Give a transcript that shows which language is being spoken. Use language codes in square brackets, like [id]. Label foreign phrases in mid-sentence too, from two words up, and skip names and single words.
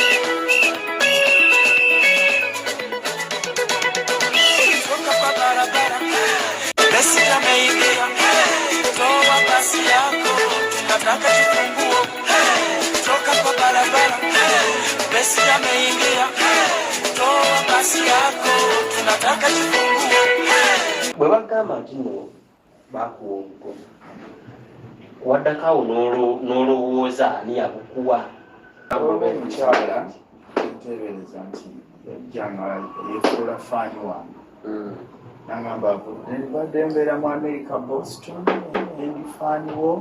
[sw] Toka kwa barabara. Besije ameingia. Toa basi yako. Tunataka kifunguo. Toka kwa barabara. Besije ameingia. Toa basi yako. Tunataka kifunguo. [lg] Bwe bagamba nti nno bakuwa omukono waddakawo n'olowooza ani yabukuwa omukyala nteebereza nti yajjanga yefuula faani wange nagamba badde mbeera mu America Boston endi faaniwo